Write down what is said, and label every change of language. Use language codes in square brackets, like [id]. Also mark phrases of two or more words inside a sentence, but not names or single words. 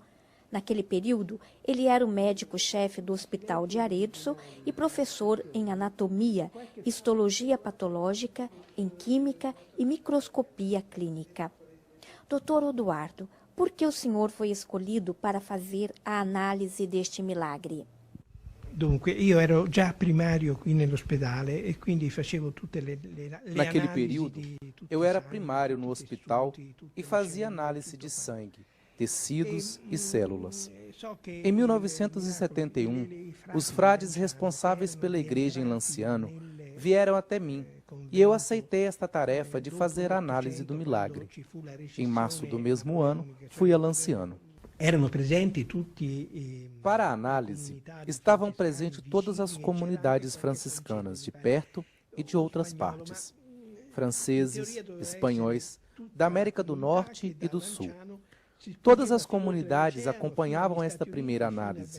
[pt] Naquele período, ele era o médico-chefe do Hospital de Arezzo e professor em anatomia, histologia patológica, em química e microscopia clínica. Dr. Odoardo, por que o senhor foi escolhido para fazer a análise deste milagre? [it] Dunque, io ero già primario qui nell'ospedale e quindi facevo tutte le [pt] Naquele [it] analisi [pt] período, [it] di tutti [pt] eu [it] i [pt] era [it] sangue, [pt] primário no [it] tutti i [pt] hospital [it] tessuti, tutte [pt] e [it] le [pt] fazia [it] cellule, [pt] análise de [it] tutto. [pt] sangue, tecidos e células. [it] So che [pt] Em 1971, os frades responsáveis pela igreja em Lanciano vieram até mim e eu aceitei esta tarefa de fazer a análise do milagre. Em março do mesmo ano, fui a Lanciano. [it] Erano presenti tutti. [pt] Para a análise, estavam presentes todas as comunidades franciscanas de perto e de outras partes, franceses, espanhóis, da América do Norte e do Sul. Todas as comunidades acompanhavam esta primeira análise.